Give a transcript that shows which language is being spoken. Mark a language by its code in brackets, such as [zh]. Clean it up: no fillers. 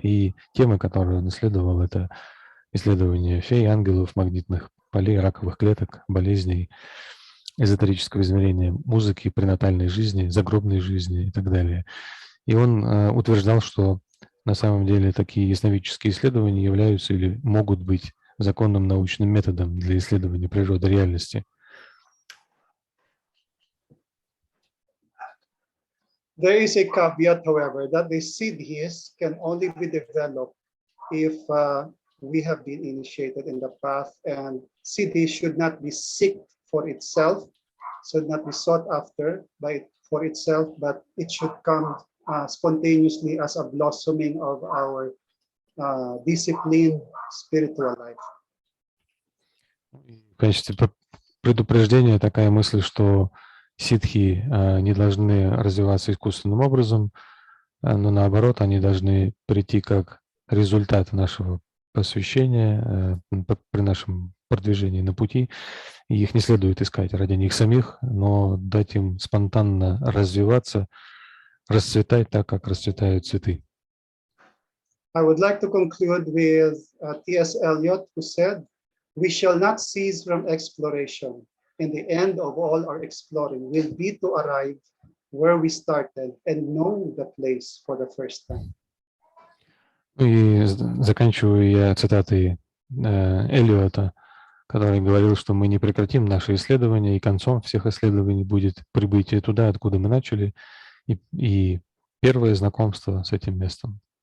[ru] И темы, которые он исследовал, это исследования фей, ангелов, магнитных полей, раковых клеток, болезней, эзотерического измерения музыки, пренатальной жизни, загробной жизни и так далее. И он утверждал, что на самом деле такие ясновидческие исследования являются или могут быть законным научным методом для исследования природы реальности. [en] There is a caveat, however, that the siddhis can only be developed if we have been initiated in the path, and siddhi should not be sought for itself, should not be sought after for itself, but it should come spontaneously as a blossoming of our disciplined spiritual life. [ru] В качестве предупреждения такая мысль, что ситхи не должны развиваться искусственным образом, но наоборот, они должны прийти как результат нашего посвящения при нашем продвижении на пути. И их не следует искать ради них самих, но дать им спонтанно развиваться, расцветать так, как расцветают цветы. [en] I would like to conclude with T.S. Eliot, who said, "We shall not cease from exploration, and the end of all our exploring will be to arrive where we started and know the place for the first time." [ru] И заканчиваю я цитатой Элиота, который говорил, что мы не прекратим наши исследования, и концом всех исследований будет прибытие туда, откуда мы начали, и первое знакомство с этим местом.